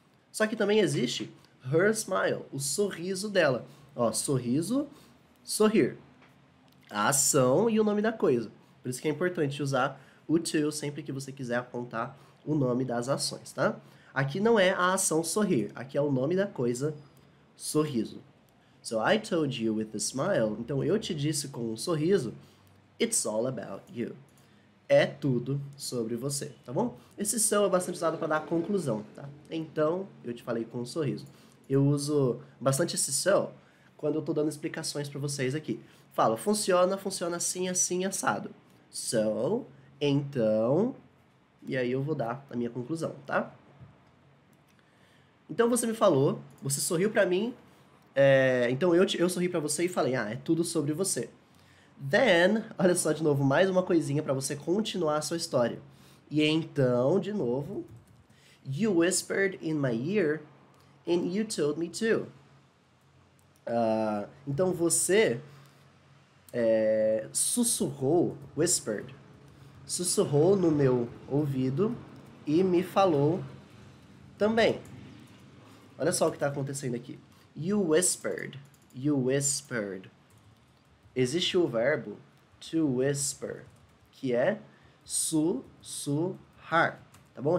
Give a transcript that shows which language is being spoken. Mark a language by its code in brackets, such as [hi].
[pt] Só que também existe [en] her smile, [pt] o sorriso dela. Ó, sorriso, sorrir. A ação e o nome da coisa. Por isso que é importante usar o to sempre que você quiser apontar o nome das ações, tá? Aqui não é a ação sorrir, aqui é o nome da coisa, sorriso. [en] So, I told you with a smile. [pt] Então, eu te disse com um sorriso, [en] it's all about you. [pt] É tudo sobre você, tá bom? Esse so é bastante usado para dar a conclusão, tá? Então, eu te falei com um sorriso. Eu uso bastante esse so quando eu tô dando explicações para vocês aqui. Falo, funciona assim, assim, assado. So, então, e aí eu vou dar a minha conclusão, tá? Então você me falou, você sorriu pra mim, então eu sorri pra você e falei, é tudo sobre você. Then, olha só de novo, mais uma coisinha pra você continuar a sua história. E então, de novo, [en] you whispered in my ear and you told me too. [pt] Então você sussurrou, whispered, sussurrou no meu ouvido e me falou também. Olha só o que está acontecendo aqui. [en] You whispered. You whispered. [pt] Existe o verbo to whisper, que é sussurrar. Tá bom?